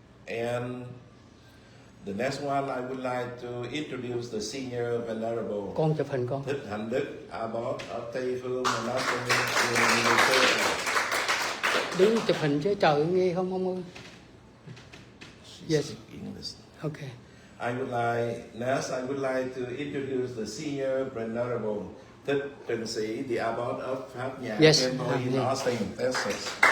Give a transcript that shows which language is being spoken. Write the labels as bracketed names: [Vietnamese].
[English] And the next one, I would like to introduce the senior venerable. [Vietnamese] Con chụp hình con. [English] Thích Hạnh Đức, Abbot of Tây Phương Monastery in Minnesota. [Vietnamese] Đứng chụp hình chứ trời nghe không ơi. [English] Yes. Okay. I would like to introduce the senior venerable Thích Trừng Sỹ, the Abbot of Pháp Nhãn Temple in Austin, Texas.